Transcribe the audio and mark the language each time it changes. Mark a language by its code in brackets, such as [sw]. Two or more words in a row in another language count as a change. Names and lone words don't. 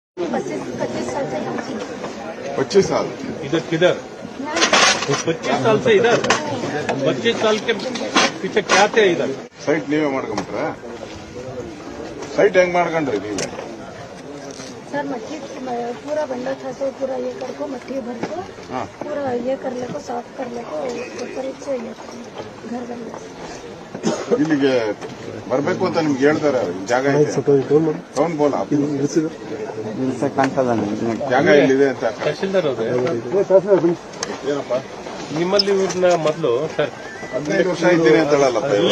[hi] 25 साल से यहाँ से। 25 साल इधर किधर 25 साल से इधर 25 साल के पीछे क्या थे इधर [kn] ಸೈಟ್ ನೀವೇ ಮಾಡ್ಕೊಂಡ್ರ ಸೈಟ್ ಹೆಂಗ್ ಮಾಡ್ಕೊಂಡ್ರಿ ನೀವೇ [hi] सर मट्टी पूरा बंदा था तो पूरा ये कर को मट्टी भर को पूरा ये कर ले को साफ कर ले को ऊपर से ये घर बन [kn] ಇಲ್ಲಿಗೆ ಬರ್ಬೇಕು ಅಂತ ನಿಮ್ಗೆ ಹೇಳ್ತಾರೆ ಜಾಗ ಇದೆ [hi] कौन बोला [kn] ಜಾಗ ಇಲ್ಲಿದೆ ಅಂತ ತಹಶೀಲ್ದಾರ್ ಅವರೇ ಏನಪ್ಪ ನಿಮ್ಮಲ್ಲಿ ಇವ್ರನ್ನ ಮೊದಲು ಸರ್ 15 ವರ್ಷ ಇದ್ದೀನಿ ಅಂತ ಹೇಳಲ್ಲಪ್ಪ